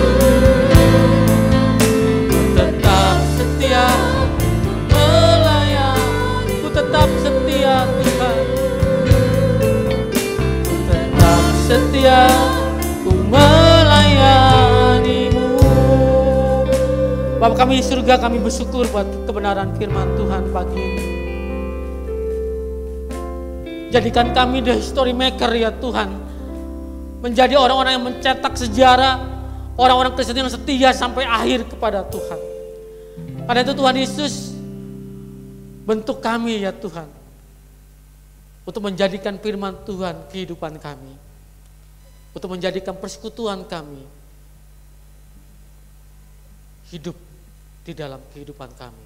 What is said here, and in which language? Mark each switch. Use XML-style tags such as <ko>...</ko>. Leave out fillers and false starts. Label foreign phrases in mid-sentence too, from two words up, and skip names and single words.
<id>Ku tetap setia melayani, ku tetap setia Tuhan. Ku tetap setia, ku melayanimu. Bapa kami di surga, kami bersyukur buat kebenaran firman Tuhan pagi ini. Jadikan kami</id> <en>the history maker</en> <id>ya Tuhan. Menjadi orang-orang yang mencetak sejarah, orang-orang Kristen yang setia sampai akhir kepada Tuhan. Karena itu Tuhan Yesus, bentuk kami ya Tuhan, untuk menjadikan firman Tuhan kehidupan kami, untuk menjadikan persekutuan kami hidup di dalam kehidupan kami.</id>